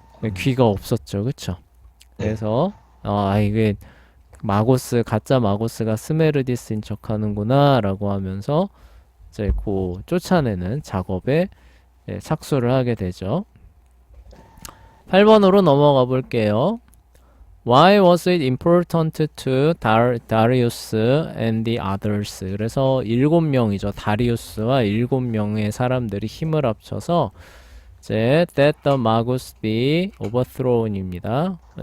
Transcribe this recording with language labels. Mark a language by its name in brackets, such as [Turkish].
[Korean] 네, 귀가 없었죠. 그쵸? 네, 그래서 이게 가짜 마고스가 스메르디스인 척하는구나 라고 하면서 이제 쫓아내는 작업에 착수를 하게 되죠. 8번으로 넘어가 볼게요. [English] Why was it important to Darius and the others? [Korean] 그래서 7명이죠. 다리우스와 7명의 사람들이 힘을 합쳐서 이제 [English] that the magus be overthrown [Korean] 입니다.